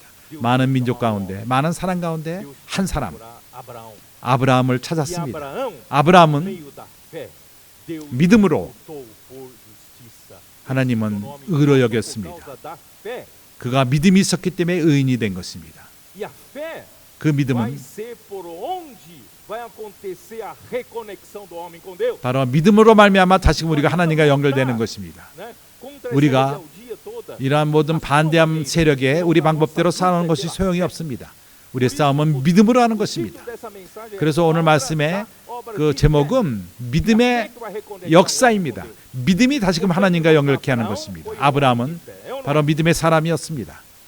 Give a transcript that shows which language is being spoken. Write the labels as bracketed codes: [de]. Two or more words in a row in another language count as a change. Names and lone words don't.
[ko] 많은 민족 가운데 많은 사람 가운데 한 사람 아브라함을 찾았습니다. 아브라함은 믿음으로 하나님은 의로 여겼습니다. 그가 믿음이 있었기 때문에 의인이 된 것입니다. 그 믿음은 [pt] vai acontecer a reconexão do homem com Deus. [ko] 바로 믿음으로 말미암아 다시금 우리가 하나님과 연결되는 것입니다. [pt] Né? Contra [ko] 우리가 [pt] essa rebeldia toda, [ko] 이러한 모든 반대함 세력에 우리 방법대로 싸우는 것이 소용이 없습니다. 우리의 싸움은 믿음으로 하는 것입니다. 그래서 오늘 말씀의 그 제목은 믿음의 역사입니다. 믿음이 다시금 하나님과 연결케 하는 것입니다. 아브라함은 바로 믿음의 사람이었습니다.